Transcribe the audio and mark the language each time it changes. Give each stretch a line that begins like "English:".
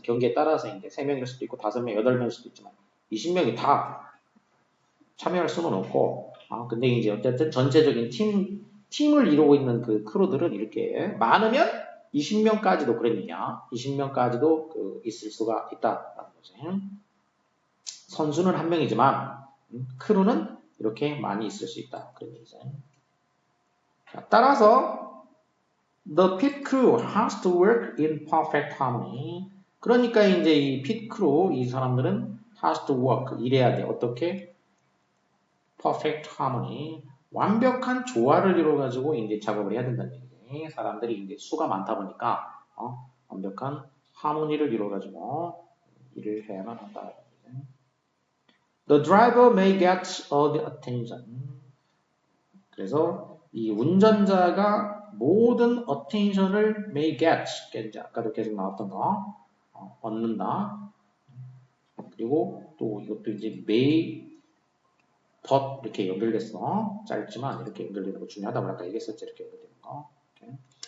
Korean: 경기에 따라서 이제 3명일 수도 있고 5명, 8명일 수도 있지만 20명이 다 참여할 수는 없고, 근데 이제 어쨌든 전체적인 팀을 이루고 있는 그 크루들은 이렇게 많으면 20명까지도 그런 얘기야. 20명까지도 있을 수가 있다라는 거지. 선수는 한 명이지만 크루는 이렇게 많이 있을 수 있다. 그런 얘기죠. 자, 따라서
English: the pit crew has to work in perfect harmony.
Korean: 그러니까 이제 이 pit crew 이 사람들은
English: has to work
Korean: 일해야 돼. 어떻게?
English: perfect harmony
Korean: 완벽한 조화를 이루어 가지고 이제 작업을 해야 된다는 얘기지. 사람들이 이제 수가 많다 보니까 완벽한 하모니를 이루어 가지고 일을 해야만 한다.
English: The driver may get all the attention.
Korean: 그래서 이 운전자가 모든 attention을
English: may get,
Korean: 이제 아까도 계속 나왔던 거 얻는다. 그리고 또 이것도 이제 may but 이렇게 연결됐어. 짧지만 이렇게 연결되는 거 중요하다고 아까 얘기했었지. 이렇게 연결되는 거. 이렇게.